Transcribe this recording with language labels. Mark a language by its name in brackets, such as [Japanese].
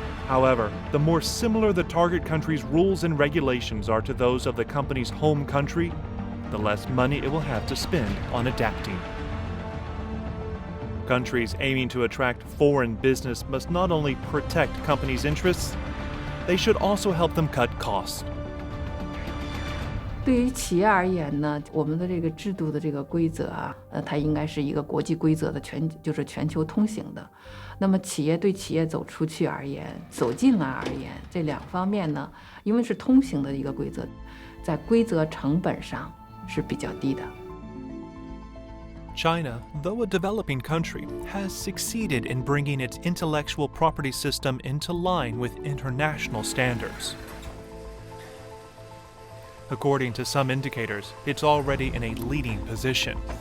[English] However, the more similar the target country's rules and regulations are to those of the company's home country, the less money it will have to spend on adapting. Countries aiming to attract foreign business must not only protect companies' interests, they should also help them cut costs. [Chinese] 对于企业而言呢，我们的这个制度的这个规则啊，它应该是一个国际规则的全球通行的。那么企业对企业走出去而言，走进来而言，这两方面呢，因为是通行的一个规则，在规则成本上是比较低的。 [English] China, though a developing country, has succeeded in bringing its intellectual property system into line with international standards. According to some indicators, it's already in a leading position.